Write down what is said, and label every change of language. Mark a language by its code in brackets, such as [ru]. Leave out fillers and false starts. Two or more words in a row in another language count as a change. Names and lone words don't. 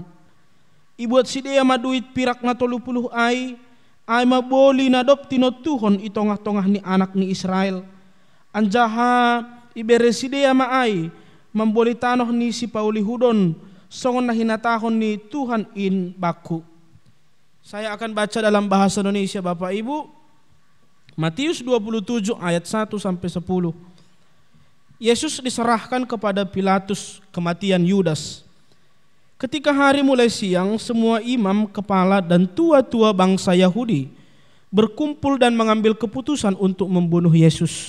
[bts] Ibuat si dia maduit pirak na 30 ay maboli na dop tinotuhon itongah-tongah ni anak ni Israel. Anjaha ibere si dia maay mamboli tanoh ni si Pauli hudon songon na hinatahon ni Tuhan in baku. [id] Saya akan baca dalam bahasa Indonesia Bapak Ibu. Matius 27 ayat 1 sampai 10. Yesus diserahkan kepada Pilatus kematian Yudas. Ketika hari mulai siang, semua imam, kepala dan tua-tua bangsa Yahudi berkumpul dan mengambil keputusan untuk membunuh Yesus.